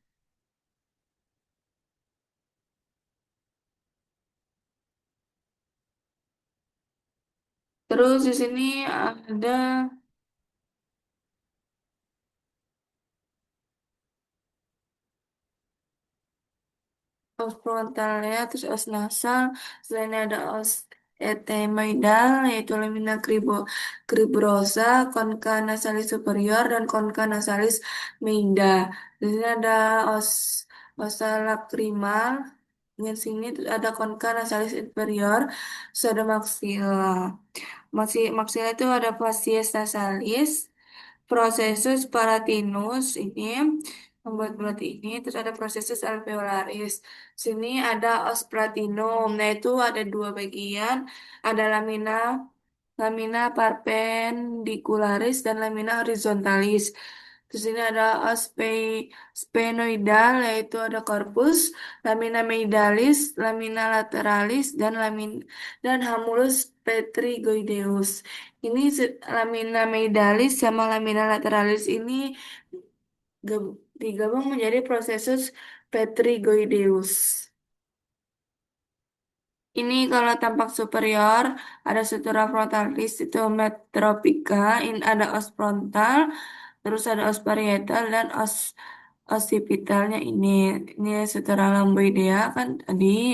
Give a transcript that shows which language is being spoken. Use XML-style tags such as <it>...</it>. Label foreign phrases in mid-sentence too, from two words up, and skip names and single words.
<id>Terus di sini ada</id> <la>os frontalnya,</la> <id>terus</id> <la>os nasal,</la> <id>selain ada</id> <la>os ethmoidal,</la> <id>yaitu</id> <la>lamina cribrosa, concha nasalis superior,</la> <id>dan</id> <la>concha nasalis meida.</la> <id>Di sini ada</id> <la>os osa lacrimal,</la> <id>di sini terus ada</id> <la>concha nasalis inferior,</la> <id>terus ada maxilla. Maxilla itu ada</id> <la>facies nasalis, prosesus palatinus</la> <id>ini membuat bulat ini, terus ada</id> <la>prosesus alveolaris.</la> <id>Sini ada</id> <la>os platinum,</la> <id>nah itu ada dua bagian, ada</id> <la>lamina perpendicularis</la> <id>dan</id> <la>lamina horizontalis.</la> <id>Terus ini ada</id> <la>os sphenoidal,</la> <id>yaitu ada</id> <la>corpus, lamina medialis, lamina lateralis, dan hamulus petrigoideus.</la> <id>Ini</id> <la>lamina medialis</la> <id>sama</id> <la>lamina lateralis</la> <id>ini digabung menjadi</id> <la>prosesus petrigoideus.</la> <id>Ini kalau tampak superior ada</id> <la>sutura frontalis</la> <id>itu metropica, ini ada</id> <la>os frontal,</la> <id>terus ada</id> <la>os parietal</la> <id>dan</id> <la>os occipitalnya</la> <id>ini</id> <la>sutura lamboidea</la> <id>kan tadi.</id>